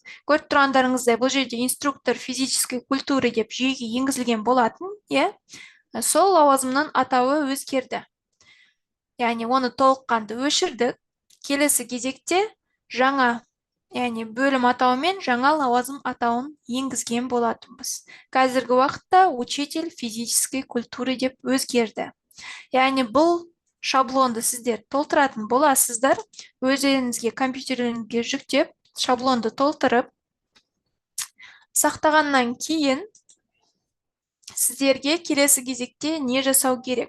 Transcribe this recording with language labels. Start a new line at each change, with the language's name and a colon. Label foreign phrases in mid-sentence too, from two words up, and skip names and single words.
Kazakh: Көріп тұрғандарыңыздай, бұл жерде
Russian: инструктор физической культуры
Kazakh: деп жүйеге енгізілген болатын, сол лауазымның атауы өзгерді. Яғни оны толыққанды өшірдік. Келесі кезекте жаңа, яғни бөлім атауымен жаңа лауазым атауын енгізген болатынбыз. Қазіргі уақытта
Russian: учитель физической культуры
Kazakh: деп өзгерді. Яғни бұл шаблонды сіздер толтыратын боласыздар. Өздеріңізге компьютерлеріңізге жүктеп, шаблонды толтырып, сақтағаннан кейін сіздерге келесі кезекте не жасау керек?